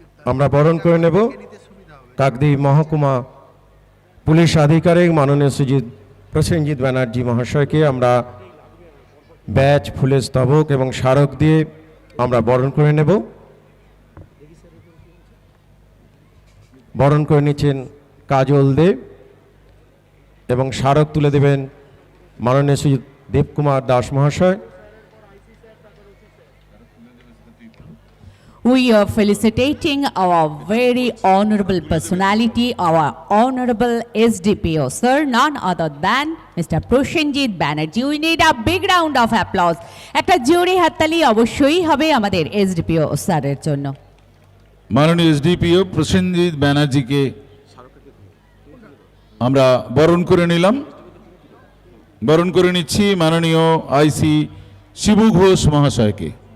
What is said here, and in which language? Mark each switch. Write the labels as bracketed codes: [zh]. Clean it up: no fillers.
[bn] আমরা বরণ করে নেব কাকদ্বীপ মহকুমা পুলিশ আধিকারিক মাননীয় শ্রীযুত প্রসেনজিৎ ব্যানার্জি মহাশয়কে আমরা ব্যাচ, ফুলের স্তবক এবং স্মারক দিয়ে আমরা বরণ করে নেব। বরণ করে নিচ্ছেন কাজল দেব এবং স্মারক তুলে দেবেন মাননীয় শ্রীযুত দেবকুমার দাস মহাশয়। [en] We are felicitating our very honorable personality, our honorable SDPO, sir, none other than Mr. Prosenjit Banerjee. We need a big round of applause. [bn] একটা জোরে হাততালি অবশ্যই হবে আমাদের SDPO স্যারের জন্য। মাননীয় এসডিপিও প্রসেনজিৎ ব্যানার্জিকে আমরা বরণ করে নিলাম। বরণ করে নিচ্ছি মাননীয় আইসি শিবু ঘোষ মহাশয়কে।